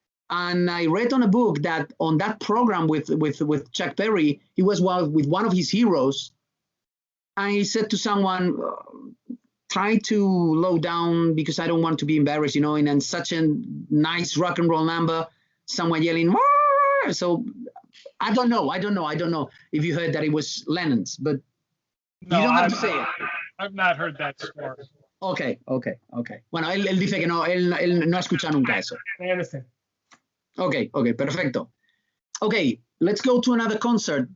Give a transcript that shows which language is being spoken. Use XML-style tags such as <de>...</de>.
<en>And I read on a book that on that program with Chuck Berry, he was with one of his heroes, and he said to someone, try to low down because I don't want to be embarrassed, in such a nice rock and roll number, someone yelling, Wah! So I don't know if you heard that it was Lennon's, but no, you don't have to say it. I've not heard that story. Okay.</en> <es>Bueno, él dice que no, él no ha escuchado nunca eso. Okay, perfecto.</es> <en>Okay, let's go to another concert.</en>